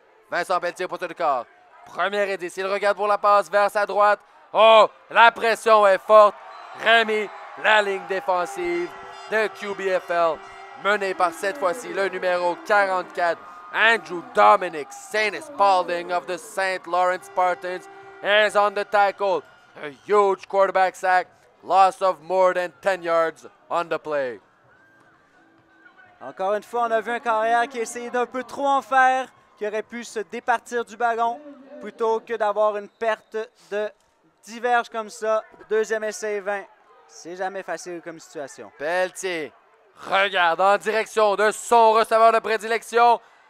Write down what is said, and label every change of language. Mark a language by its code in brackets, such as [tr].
[fr] Vincent Pelletier pour le corps. Premier et 10. Il regarde pour la passe vers sa droite. Oh, la pression est forte. Rémi, la ligne défensive de QBFL, menée par cette fois-ci le numéro 44, [en] Andrew Dominic St. Spalding of the St. Lawrence Spartans is on the tackle. A huge quarterback sack, loss of more than 10 yards on the play. [fr] Encore une fois, on a vu un carrière qui a essayé d'un peu trop en faire, qui aurait pu se départir du ballon plutôt que d'avoir une perte de 10 verges comme ça. Deuxième essai 20. C'est jamais facile comme situation. Pelletier regarde en direction de son receveur de prédilection.